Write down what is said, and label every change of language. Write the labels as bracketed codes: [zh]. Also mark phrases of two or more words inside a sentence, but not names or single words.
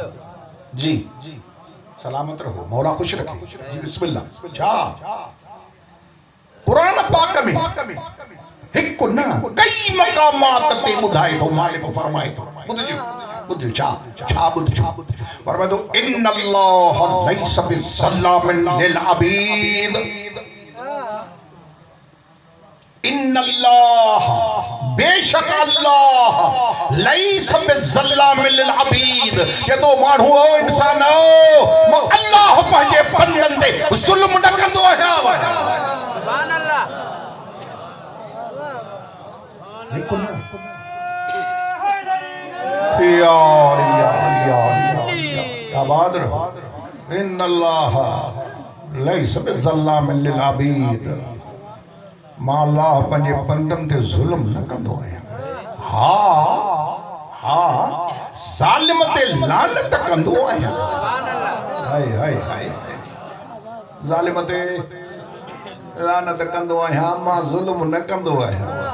[sd] जी सलामत रहो, मौला खुश रखे। जी बिस्मिल्लाह। छा कुरान पाक में हिकु न कई मकामात ते ॿुधाए थो, मालिक फरमाए थो, ॿुधजो छा ॿुधजो, फरमाए थो [ar] إن الله ليس بظلام للعبيد, إن الله बेशक अल्लाह ليس بظلام للعبيد, [sd] जदो माण्हू हो इंसान हो, मां अल्लाह पंहिंजे बंदनि ते ज़ुल्म न कंदो आहियां। सुभान अल्लाह। हिकु न आबाद रहो, [ar] إن الله ليس بظلام للعبيد, [sd] मां अल्लाह पंहिंजे बंदनि ते ज़ुल्म न कंदो आहियां। हा ज़ालिम ते लानत कंदो आहियां। हाय ज़ालिम ते लानत कंदो आहियां, मां ज़ुल्म न कंदो आहियां।